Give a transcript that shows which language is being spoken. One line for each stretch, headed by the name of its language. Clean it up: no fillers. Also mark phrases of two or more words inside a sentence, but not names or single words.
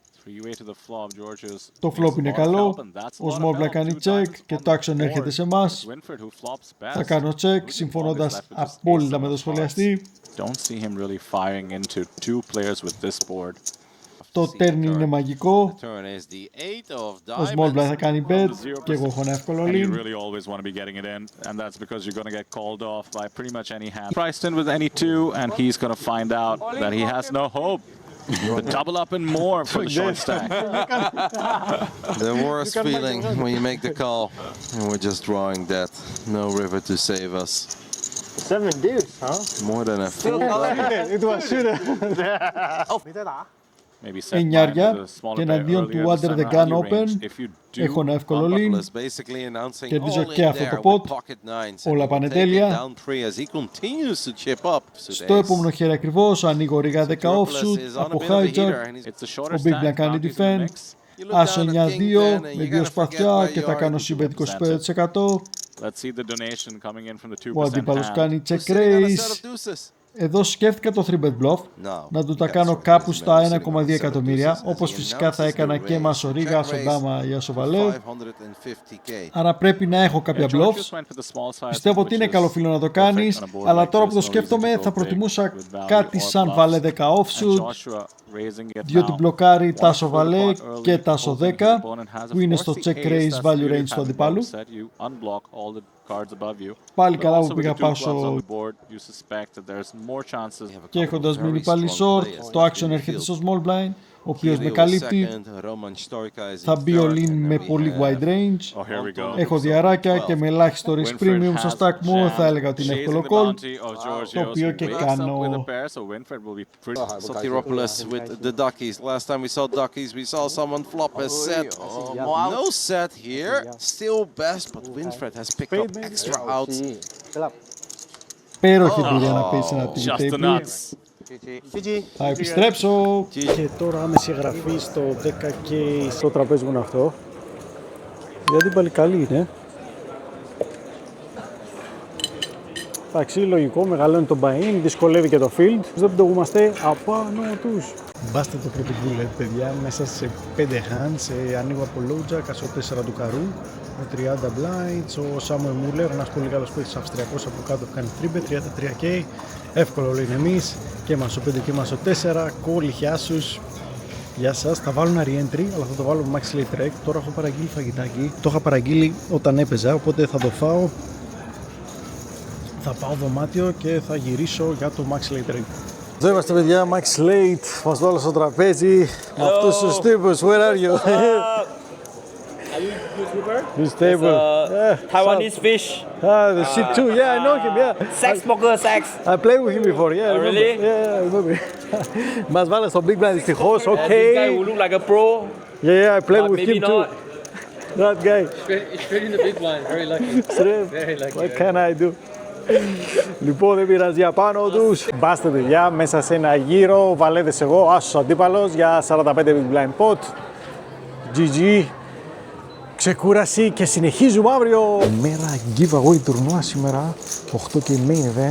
Greek: Το flop είναι καλό, ο
English: small blind
Greek: κάνει check και το action έρχεται σε εμάς. Θα κάνω check συμφωνώντας απόλυτα με το σχολιαστή. Το turn είναι μαγικό. Ο
English: small blind
Greek: θα κάνει bet και εγώ έχω ένα εύκολο lead.
English: But double up and more for the short stack. The worst feeling when you make the call and we're just drawing death. No river to save us. 7 dudes, huh? More than a fool. It was shooter.
Greek: Εννιάρια και εναντίον του
English: Under the Gun Open
Greek: έχω ένα εύκολο lean. Κερδίζω και αυτό το pot. Όλα πάνε τέλεια. Στο επόμενο χέρι ακριβώς ανοίγω ρίγα 10 offsuit από hijack. Ο
English: Big Blind
Greek: κάνει defend. Άσο 9-2 με 2 σπαθιά και θα κάνω συμπέτ 25%. Ο αντίπαλος κάνει
English: check raise.
Greek: Εδώ σκέφτηκα το
English: 3-bet bluff,
Greek: να του τα κάνω κάπου στα 1,2 εκατομμύρια, όπως φυσικά θα έκανα και με Ασορίγα, Ασοντάμα ή Ασοβαλέ. Άρα πρέπει να έχω κάποια bluffs. Πιστεύω ότι είναι καλό φίλο να το κάνεις, αλλά τώρα που το σκέφτομαι θα προτιμούσα κάτι σαν Βαλέ 10 offsuit, διότι μπλοκάρει τα Ασοβαλέ και τα Ασο10, που είναι στο
English: check raise value range
Greek: του αντιπάλου. Πάλι καλά που πήγα πάσο και έχοντας μείνει πάλι short, το action έρχεται στο
English: small blind,
Greek: ο οποίος με καλύπτει. Θα μπει
English: all in
Greek: με πολύ
English: wide range.
Greek: Έχω διαράκια και με ελάχιστο
English: risk premium
Greek: στο stack μου, θα έλεγα ότι είναι εύκολο call, το οποίο και κάνω.
English: Sotiropoulos with the duckies. Last time we saw duckies, we saw someone flop a set. No set here. Still best, but Winfred has picked up extra outs.
Greek: Υπέροχη εμπειρία να παίξει ένα
English: TV table.
Greek: Θα επιστρέψω. Και τώρα άμεση εγγραφή στο 10K στο τραπέζι μου είναι αυτό. Γιατί πάλι καλή είναι. Εντάξει, λογικό, μεγαλώνει το buy-in, δυσκολεύει και το field. Δεν πτωγούμαστε απάνω τους. Μπάστε το πρώτο bullet, παιδιά, μέσα σε 5 hands. Ανοίγω από
English: low jack,
Greek: ασο 4 του καρού. Με 30 blinds, ο Σάμουελ Μούλερ, ένας πολύ καλός παίκτης Αυστριακός από κάτω που κάνει 33K. Εύκολο λένε εμείς. Και μάσο 5 και μάσο 4. Κόλλη άσους. Γεια σας, θα βάλω ένα re-entry, αλλά θα το βάλω με
English: Max Late Rec.
Greek: Τώρα έχω παραγγείλει φαγητάκι. Το είχα παραγγείλει όταν έπαιζα, οπότε θα το φάω. Θα πάω δωμάτιο και θα γυρίσω για το
English: Max Late Rec.
Greek: Εδώ είμαστε, παιδιά,
English: Max Late.
Greek: Μας βάλω στο τραπέζι. Με αυτούς τους τύπους.
English: Where are you? Are you YouTuber? This table. Taiwanese fish. The shit too. Yeah, I know him. Yeah. Sex smoker, sex. I played with him before. Yeah. I really? Yeah, I remember.
Greek: Μας βάλε στο
English: Big Blind
Greek: δυστυχώς.
English: This guy Okay. who look like a pro. Yeah, I played But with maybe him too. not. That guy. Straight in the big blind, very lucky. Very lucky. What can I do?
Greek: Λοιπόν, δεν πειράζει απάνω τους. Μπάστε, παιδιά, μέσα σε ένα γύρο. Βαλέδες εγώ, άσος αντίπαλος για 45
English: Big Blind
Greek: pot.
English: GG.
Greek: Ξεκούραση και συνεχίζουμε αύριο. Μέρα giveaway τουρνουά σήμερα. 8 και
English: main event.